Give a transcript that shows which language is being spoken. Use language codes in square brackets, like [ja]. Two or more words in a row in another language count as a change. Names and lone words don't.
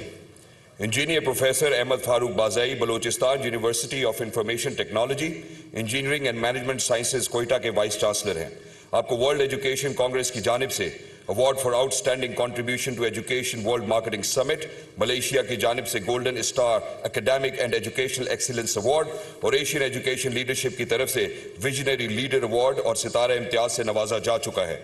[en] Engineer Professor Ahmed Farooq Bazai, Balochistan University of Information Technology, Engineering and Management Sciences, [ur] کوئٹہ کے [en] vice chancellor [ur] ہیں. آپ کو ورلڈ ایجوکیشن کانگریس کی جانب سے ایوارڈ فار آؤٹ اسٹینڈنگ کنٹریبیوشن ٹو ایجوکیشن ورلڈ مارکیٹنگ سمٹ، ملائیشیا کی جانب سے گولڈن اسٹار اکیڈمک اینڈ ایجوکیشنل ایکسیلنس ایوارڈ اور ایشین ایجوکیشن لیڈرشپ کی طرف سے وژنری لیڈر ایوارڈ اور ستارۂ امتیاز سے نوازا جا چکا ہے.